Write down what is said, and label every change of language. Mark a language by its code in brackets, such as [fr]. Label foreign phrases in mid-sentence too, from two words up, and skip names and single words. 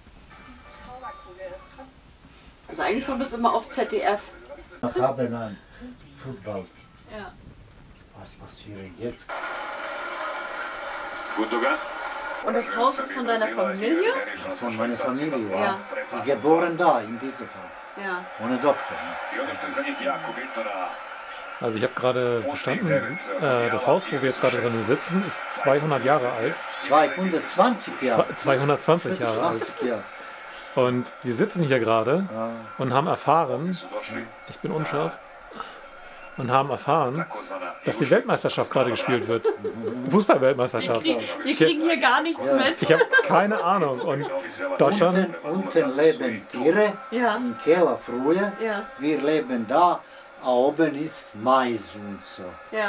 [de] Also eigentlich kommt es immer auf ZDF. Wir haben ein Fußball. Ja. Was passiert jetzt? Gundogan. Und das Haus ist von deiner Familie? Von meiner Familie, ja. Ja. Ich geboren da, in diesem Haus. Ja. Ohne Doktor. [bs] I ono što je za njih jako bitno da [de] Also ich habe gerade verstanden, das Haus, wo wir jetzt gerade drin sitzen, ist 200 Jahre alt. 220 Jahre. 220 Jahre alt. 20 Jahre. Und wir sitzen hier gerade und haben erfahren, [bs] su došli [de] ich bin unscharf, und haben erfahren, [bs] takozvana [de] dass die Weltmeisterschaft gerade gespielt wird. Fußball-Weltmeisterschaft. Wir kriegen hier gar nichts mit. Ich habe keine Ahnung. Und Deutschland, Unten leben Tiere, Ja. im Keller früher. Ja. Wir leben da, oben ist Mais und so.